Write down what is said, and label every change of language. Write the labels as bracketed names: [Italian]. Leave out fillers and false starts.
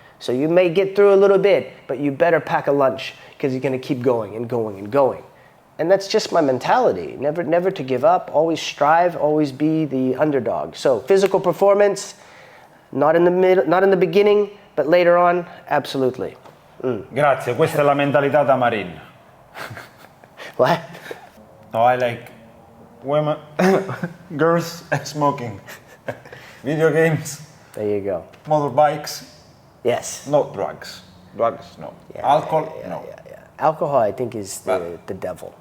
[English] So you may get through a little bit, but you better pack a lunch because you're going to keep going and going and going. And that's just my mentality. Never to give up, always strive, always be the underdog. So physical performance, not in the middle, not in the beginning, but later on, absolutely. [Italian] Grazie, questa è la mentalità da Marine. [English] What? No, I like women, girls smoking, video games, There you go. motorbikes, Yes. no drugs. Drugs, no. Yeah, Alcohol, yeah, no. yeah, yeah. Alcohol, I think, is the devil.